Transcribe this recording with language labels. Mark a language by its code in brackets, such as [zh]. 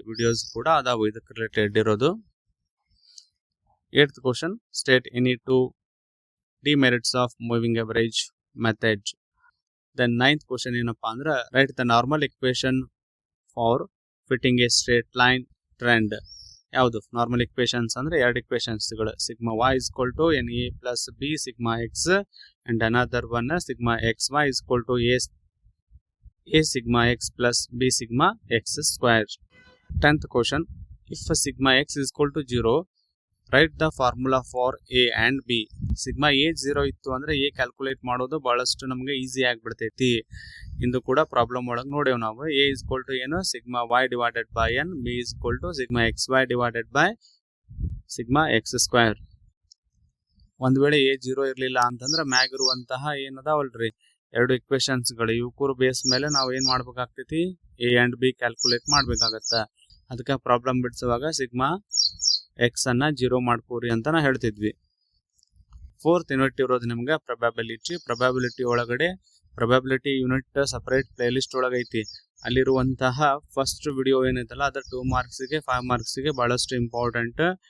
[kn] Videos ಕೂಡ ಅದಾವು ಇದಕ್ಕೆ ರಿಲೇಟೆಡ್ ಇರೋದು. [en] 8th question, state any 2 demerits of moving average method. Then 9th question [kn] ಏನಪ್ಪಾ ಅಂದ್ರೆ [en] Right the normal equation for fitting a straight line trend. [kn] ಯಾವುದು normal equations ಅಂದ್ರೆ 2 ಇಕ್ವೇಶನ್ಸ್ಗಳು, [en] Sigma y is equal to NA plus B sigma x and another one sigma xy is equal to A sigma x plus B sigma x square. 10th question, if sigma x is equal to 0, write the formula for A and B. [kn] Sigma A 0 ಇತ್ತು ಅಂದ್ರೆ A calculate ಮಾಡೋದು ಬಹಳಷ್ಟು ನಮಗೆ easy ಆಗಿಬಿಡ್ತೈತಿ. ಇಂದು ಕೂಡ problem ಒಳಗೆ ನೋಡೇವು ನಾವು. [en] A is equal to ಏನು? Sigma y divided by n, B is equal to sigma xy divided by sigma x square. [kn] ಒಂದ್ ವೇಳೆ A 0 ಇರಲಿಲ್ಲ ಅಂತಂದ್ರೆ ಮ್ಯಾಗ್ ಇರುವಂತಹ ಏನದಾವಲ್ರಿ 2 ಇಕ್ವೇಶನ್ಸ್ಗಳು, ಇವಕ್ಕೂರು ಬೇಸ್ ಮೇಲೆ ನಾವು ಏನ್ ಮಾಡ್ಬೇಕಾಗ್ತೈತಿ? A and B calculate ಮಾಡ್ಬೇಕಾಗತ್ತ. ಅದಕ್ಕೆ ಪ್ರಾಬ್ಲಮ್ ಬಿಡಿಸುವಾಗ ಸಿಗ್ಮಾ ಎಕ್ಸ್ ಅನ್ನ 0 ಮಾಡ್ಕೋರಿ ಅಂತ ನಾ ಹೇಳ್ತಿದ್ವಿ. 4th ಯೂನಿಟ್ ಇರೋದು ನಿಮ್ಗೆ ಪ್ರೊಬ್ಯಾಬಿಲಿಟಿ ಒಳಗಡೆ ಪ್ರೊಬ್ಯಾಬಿಲಿಟಿ ಯೂನಿಟ್ ಸಪರೇಟ್ ಪ್ಲೇಲಿಸ್ಟ್ ಒಳಗೈತಿ. ಅಲ್ಲಿರುವಂತಹ ಫಸ್ಟ್ ವಿಡಿಯೋ ಏನೈತಲ್ಲ ಅದು 2 ಮಾರ್ಕ್ಸ್ಗೆ 5 ಮಾರ್ಕ್ಸ್ಗೆ ಬಹಳಷ್ಟು ಇಂಪಾರ್ಟೆಂಟ್.